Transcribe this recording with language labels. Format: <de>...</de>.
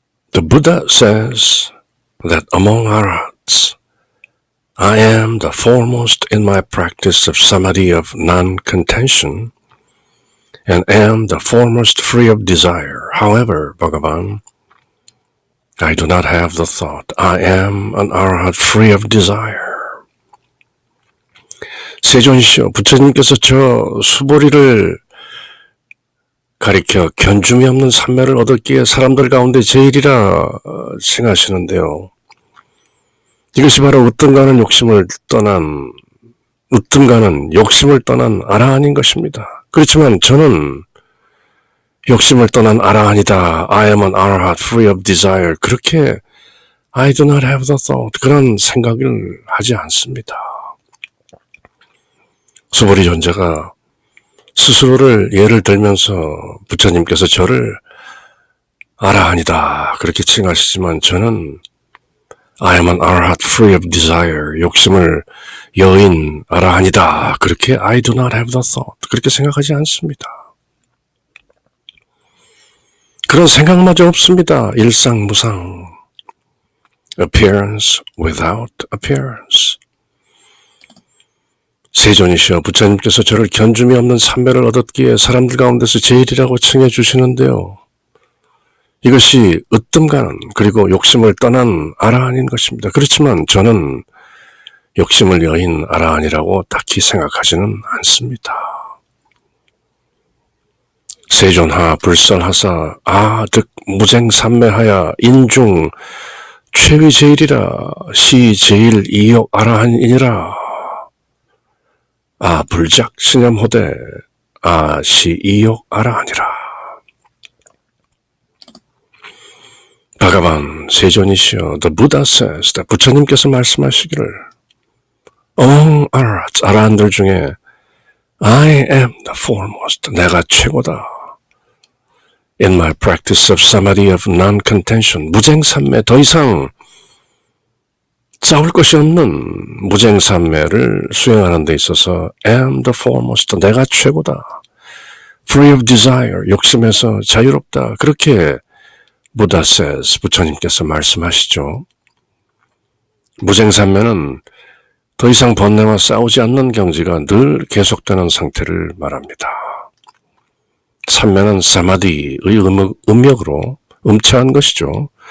<en>The Buddha says that among arhats, I am the foremost in my practice of samadhi of non-contention and am the foremost free of desire. However, Bhagavan, I do not have the thought, I am an arhat free of desire.</en> <ko>세존이시여, 부처님께서 저 수보리를 가리켜 견줌이 없는 삼매를 얻었기에 사람들 가운데 제일이라 칭하시는데요. 이것이 바로 으뜸가는 욕심을 떠난 아라한인 것입니다. 그렇지만 저는 욕심을 떠난 아라한이다.</ko> <en>I am an arahat free of desire.</en> <ko>그렇게</ko> <en>I do not have the thought.</en> <ko>그런 생각을 하지 않습니다. 수보리 존재가 스스로를 예를 들면서 부처님께서 저를 아라한이다 그렇게 칭하시지만 저는</ko> <en>I am an arahat free of desire.</en> <ko>욕심을 여인 아라한이다. 그렇게</ko> <en>I do not have the thought.</en> <ko>그렇게 생각하지 않습니다. 그런 생각마저 없습니다. 일상무상.</ko> <en>Appearance without appearance.</en> <ko>세존이시여, 부처님께서 저를 견줌이 없는 삼매를 얻었기에 사람들 가운데서 제일이라고 칭해 주시는데요. 이것이 으뜸가는 그리고 욕심을 떠난 아라한인 것입니다. 그렇지만 저는 욕심을 여인 아라한이라고 딱히 생각하지는 않습니다. 세존하 불설하사 아득 무쟁삼매하야 인중 최위제일이라 시제일 이욕 아라한이니라. 아 불작 신념호대 아 시이욕 아라하니라. 바가반 세존이시여,</ko> <en>The Buddha says,</en> <ko>부처님께서 말씀하시기를</ko> <en>Among arhats,</en> <ko>아라한들 중에</ko> <en>I am the foremost,</en> <ko>내가 최고다.</ko> <en>In my practice of samadhi of non-contention,</en> <ko>무쟁삼매, 더 이상 싸울 것이 없는 무쟁삼매를 수행하는 데 있어서</ko> <en>am the foremost,</en> <ko>내가 최고다.</ko> <en>Free of desire,</en> <ko>욕심에서 자유롭다. 그렇게</ko> <en>Buddha says,</en> <ko>부처님께서 말씀하시죠. 무쟁삼매는 더 이상 번뇌와 싸우지 않는 경지가 늘 계속되는 상태를 말합니다. 삼매는 사마디의 음역으로 음체한 것이죠.</ko>